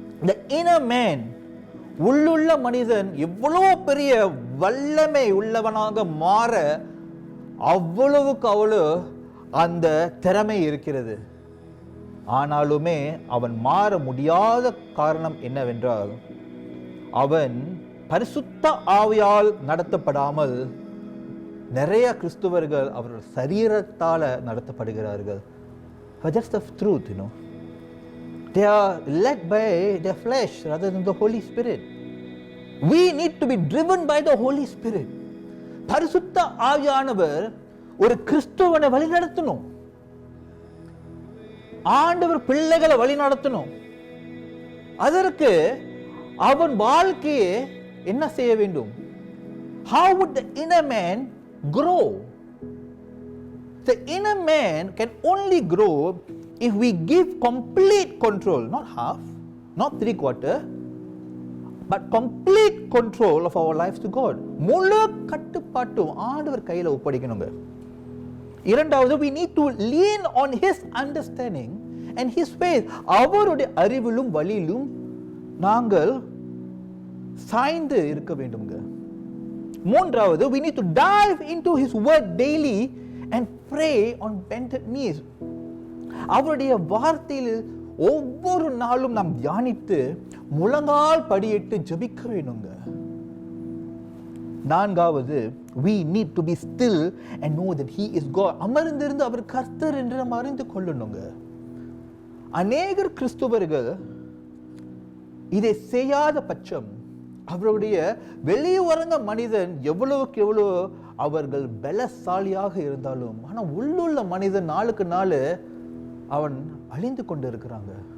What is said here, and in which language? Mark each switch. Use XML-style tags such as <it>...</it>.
<en>The inner man,</en> <ta>உள்ளுள்ள மனிதன் எவ்வளோ பெரிய வல்லமை உள்ளவனாக மாற அவ்வளவுக்கு அவ்வளோ அந்த திறமை இருக்கிறது. ஆனாலுமே அவன் மாற முடியாத காரணம் என்னவென்றால், அவன் பரிசுத்த ஆவியால் நடத்தப்படாமல் நிறைய கிறிஸ்துவர்கள் அவர்கள் சரீரத்தால் நடத்தப்படுகிறார்கள்.</ta> <en>That's the truth, you know. They are led by their flesh rather than the Holy Spirit. We need to be driven by the Holy Spirit.</en> <ta>பரிசுத்த ஆவியானவர் ஒரு கிறிஸ்துவனை வழி நடத்தணும். ஆண்டவர் பிள்ளைகளை வழி நடத்தணும். அதற்கு அவன் வாழ்க்கையை என்ன செய்ய வேண்டும்?</ta> <en>How would the inner man grow? The inner man can only grow if we give complete control, not half, not 3/4, but complete control of our lives to God.</en> <ta>முழு கட்டுப்பாட்டும் ஆண்டவர் கையில் ஒப்படைக்கணுங்க.</ta> <en>இரண்டாவது, we need to lean on his understanding and his faith.</en> <ta>அவருடைய அறிவிலும் வழியிலும் நாங்கள் சாய்ந்து இருக்க வேண்டும்ங்க.</ta> <en>மூன்றாவது, we need to dive into his word daily and pray on bended knees.</en> <ta>அவருடைய வார்த்தையில் ஒவ்வொரு நாளும் நாம் தியானித்து முழங்கால் படியிட்டு ஜெபிக்க வேணுங்க.</ta> <en>நான்காவது, we need to be still and know that he is God.</en> <ta>அமர்ந்திருந்து அவர் கர்த்தர் என்று நாம் அறிந்து கொள்ளணுங்க. அநேகர் கிறிஸ்துவர்கள் இதை செய்யாத பட்சம் அவருடைய வெளியுறங்க மனிதன் எவ்வளவுக்கு எவ்வளவு அவர்கள் பலசாலியாக இருந்தாலும், ஆனால் உள்ளுள்ள மனிதன் நாளுக்கு நாள் அவன் அழிந்து கொண்டு இருக்கிறாங்க.</ta>